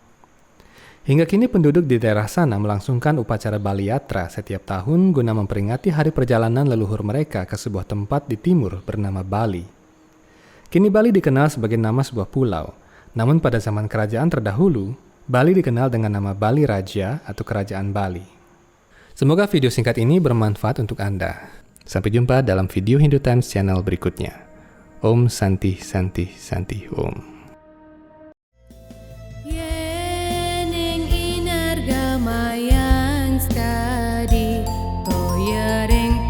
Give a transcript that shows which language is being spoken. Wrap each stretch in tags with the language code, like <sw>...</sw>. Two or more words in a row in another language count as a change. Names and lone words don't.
<id>Hingga kini penduduk di daerah sana melangsungkan upacara Bali Yatra setiap tahun guna memperingati hari perjalanan leluhur mereka ke sebuah tempat di timur bernama Bali. Kini Bali dikenal sebagai nama sebuah pulau, namun pada zaman kerajaan terdahulu, Bali dikenal dengan nama Bali Raja atau Kerajaan Bali. Semoga video singkat ini bermanfaat untuk Anda. Sampai jumpa dalam video Hindu Times channel berikutnya.</id> <sa>Om Santi Santi Santi Om. Yening inargamayang skadi toyering</sa>